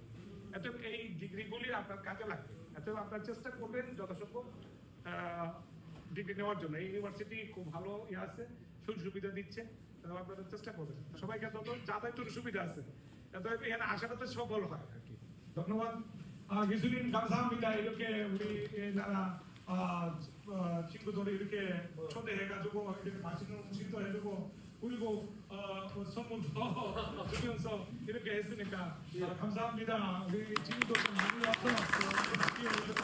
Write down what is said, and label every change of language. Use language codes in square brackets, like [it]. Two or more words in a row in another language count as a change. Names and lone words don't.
[bn] এত এই ডিগ্রিগুলি আপনার কাজে লাগবে। এত আপনার চেষ্টা করবেন যথাসম্ভব ডিগ্রি নেওয়ার জন্য। এই ইউনিভার্সিটি খুব ভালো আছে, সুযোগ সুবিধা দিচ্ছে, আপনারা চেষ্টা করবেন। সবাইকে যাতায়াতের সুবিধা আছে, এখানে আসাটা তো সফল হয় আর কি। ধন্যবাদ। কিছুদিন 감사합니다. [ko] 이렇게 우리 나라 친구들이 이렇게 초대해가지고 이렇게 맛있는 음식도 해주고 그리고 선물도 주면서 이렇게 했으니까 감사합니다. 우리 친구들 많이 와서